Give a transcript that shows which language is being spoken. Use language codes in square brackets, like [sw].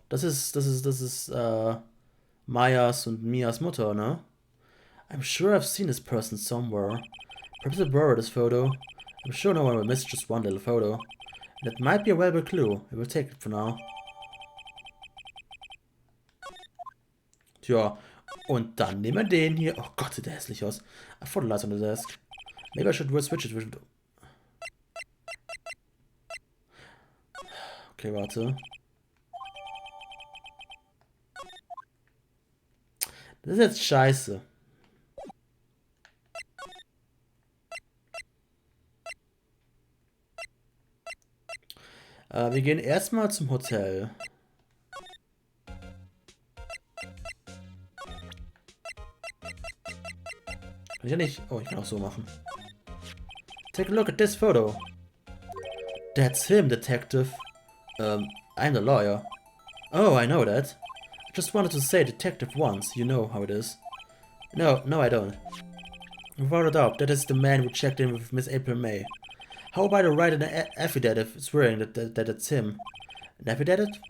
[de] Das ist Mayas und Mias Mutter, ne? [en] I'm sure I've seen this person somewhere. Perhaps I borrowed this photo. I'm sure no one will miss just one little photo. That might be a valuable clue. We will take it for now. [de] Tja, und dann nehmen wir den hier. Oh Gott, sieht der hässlich aus. [en] A photo lies on the desk. Maybe I should switch it with... [de] Okay, warte. Das ist jetzt scheiße. Wir gehen erstmal zum Hotel. Kann ich ja nicht... Oh, ich kann auch so machen. [en] Take a look at this photo. That's him, detective. I'm the lawyer. Oh, I know that. I just wanted to say detective once. You know how it is. No, I don't. Without a doubt, that is the man who checked in with Miss April May. How about I write an affidavit swearing that it's him? An affidavit?